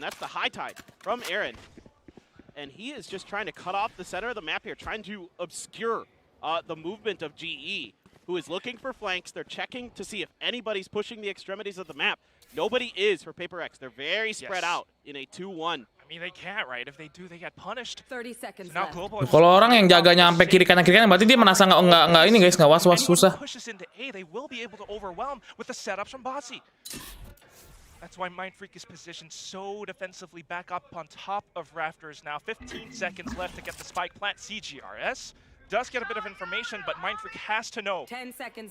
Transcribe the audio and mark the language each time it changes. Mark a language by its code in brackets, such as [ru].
[en] That's the high tide from Aaron. And he is just trying to cut off the center of the map here, trying to obscure the movement of GE, who is looking for flanks. They're checking to see if anybody's pushing the extremities of the map. Nobody is for Paperrex. They're very spread out in a 2-1. I mean, they can't, right? If they do, they get punished. 30 seconds So now left. Global is [id] Kalau orang yang jaganya sampai kiri kanan berarti dia merasa nggak ini guys, nggak was-was susah. [en] Pushes into A, they will be able to overwhelm with the setups from Bossy. That's why Mindfreak is positioned so defensively back up on top of Rafters now. 15 seconds left to get the spike plant. CGRS does get a bit of information, but Mindfreak has to know 10 seconds